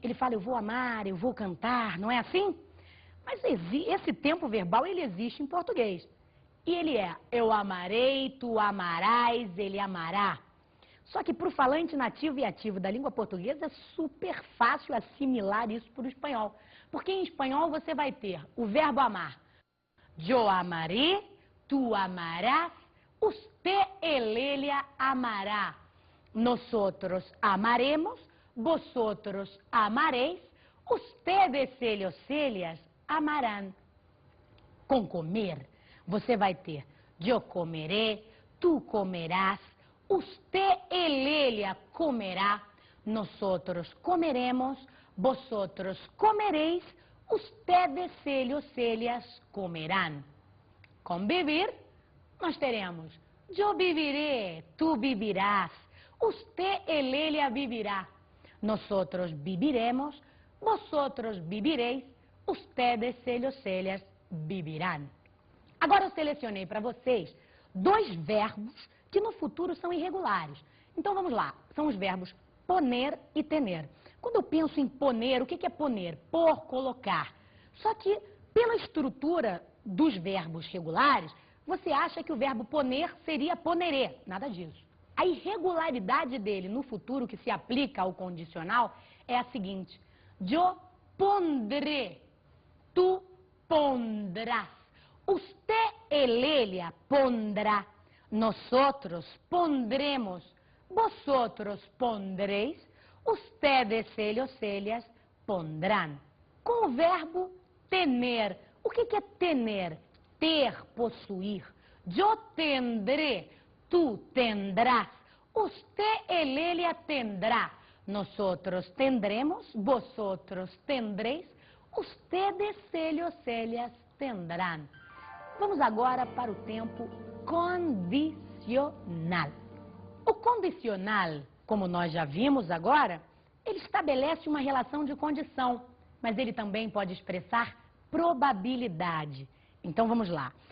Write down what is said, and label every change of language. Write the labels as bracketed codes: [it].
[pt] Ele fala eu vou amar, eu vou cantar, não é assim? Mas esse tempo verbal ele existe em português. E ele é, eu amarei, tu amarás, ele amará. Só que para o falante nativo e ativo da língua portuguesa é super fácil assimilar isso para o espanhol. Porque em espanhol você vai ter o verbo amar. [es] Yo amaré, tu amarás, usted, ella amará. Nosotros amaremos, vosotros amaréis, ustedes, ellas amarán. [pt] Com comer, você vai ter [es] yo comeré, tu comerás, usted, ella comerá, nosotros comeremos, vosotros comeréis, ustedes, ellas comerán. [pt] Com vivir, nós teremos [es] yo viviré, tú vivirás, usted, ella vivirá. Nosotros viviremos, vosotros vivireis, ustedes, ellas vivirán. [pt] Agora eu selecionei para vocês 2 verbos que no futuro são irregulares. Então vamos lá, são os verbos poner e tener. Quando eu penso em poner, o que é poner? Pôr, colocar. Só que pela estrutura dos verbos regulares, você acha que o verbo poner seria poneré. Nada disso. A irregularidade dele no futuro, que se aplica ao condicional, é a seguinte. [es] Yo pondré, tu pondrás. Usted, ella pondrá. Nosotros pondremos. Vosotros pondréis. Ustedes, ellas pondrán. [pt] Com o verbo tener. O que é tener? Ter, possuir. [es] Yo tendré, tú tendrás. Usted, ella tendrá. Nosotros tendremos, vosotros tendréis. Ustedes, ellas tendrán. [pt] Vamos agora para o tempo condicional. O condicional, como nós já vimos agora, ele estabelece uma relação de condição, mas ele também pode expressar probabilidade. Então vamos lá.